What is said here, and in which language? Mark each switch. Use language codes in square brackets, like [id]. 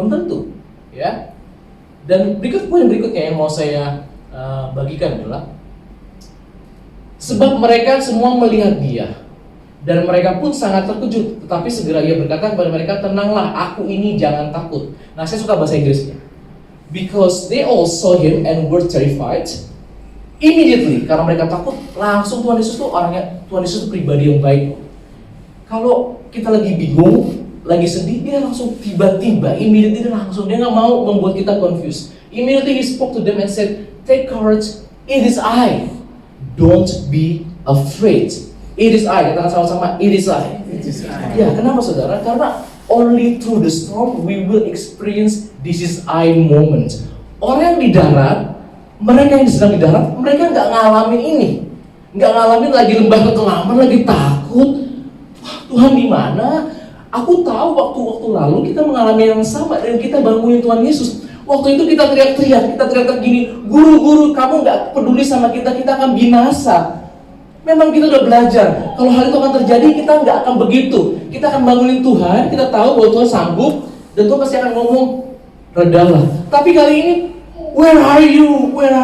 [id] Belum tentu, ya. Dan poin berikutnya yang mau saya bagikan adalah, sebab mereka semua melihat dia dan mereka pun sangat terkejut, tetapi segera ia berkata kepada mereka, tenanglah, aku ini, jangan takut. Nah, saya suka bahasa Inggrisnya. [en] Because they all saw him and were terrified. [id] Immediately, karena mereka takut, langsung Tuhan Yesus itu pribadi yang baik. Kalau kita lagi bingung, lagi sedih, dia langsung tiba-tiba, immediately dia nggak mau membuat kita confused. [en] Immediately he spoke to them and said, take courage, it is I. Don't be afraid. It is I. [id] Katakan sama-sama, [en] it is I. It is I. [id] Ya, kenapa saudara? Karena [en] only through the storm we will experience this is I moment. [id] Orang yang di darat, mereka yang sedang di darat, mereka nggak ngalamin ini, nggak ngalamin lagi lembah kekelaman, lagi takut. Wah, Tuhan di mana? Aku tahu waktu lalu kita mengalami yang sama dan kita bangunin Tuhan Yesus. Waktu itu kita teriak-teriak gini, guru, kamu nggak peduli sama kita akan binasa. Memang kita udah belajar, kalau hal itu akan terjadi, kita nggak akan begitu. Kita akan bangunin Tuhan, kita tahu bahwa Tuhan sanggup, dan Tuhan pasti akan ngomong, redalah. Tapi kali ini, [en] where are you?